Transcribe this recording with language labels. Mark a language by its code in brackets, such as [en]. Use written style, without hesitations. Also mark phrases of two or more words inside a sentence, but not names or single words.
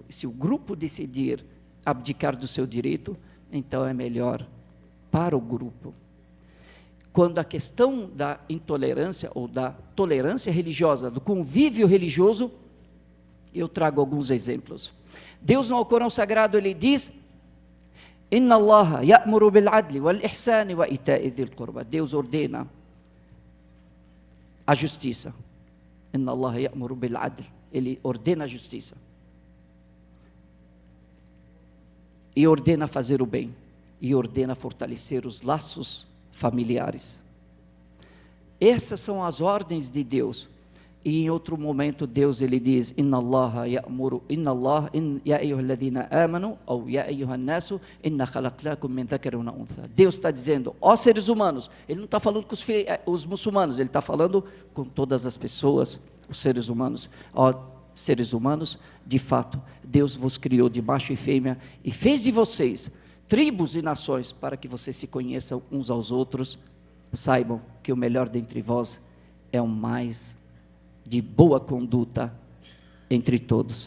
[pt] E se o grupo decidir abdicar do seu direito, então é melhor para o grupo. Quando a questão da intolerância ou da tolerância religiosa, do convívio religioso, eu trago alguns exemplos. Deus no Alcorão Sagrado, Ele diz, [ar] إن الله يأمر بالعدل والإحسان وإيتاء ذي القربى. [pt] Deus ordena a justiça. [ar] إن الله يأمر بالعدل. [pt] Ele ordena a justiça. E ordena fazer o bem. E ordena fortalecer os laços familiares. Essas são as ordens de Deus. E em outro momento Deus ele diz: [ar] إن الله يأمر إن الله يا أيها الذين آمنوا أو يا أيها الناس إنا خلقناكم من ذكر وأنثى. [pt] Deus está dizendo, ó seres humanos, ele não está falando com os muçulmanos, ele está falando com todas as pessoas, os seres humanos. Ó seres humanos, de fato, Deus vos criou de macho e fêmea, e fez de vocês tribos e nações, para que vocês se conheçam uns aos outros, saibam que o melhor dentre vós é o mais de boa conduta entre todos.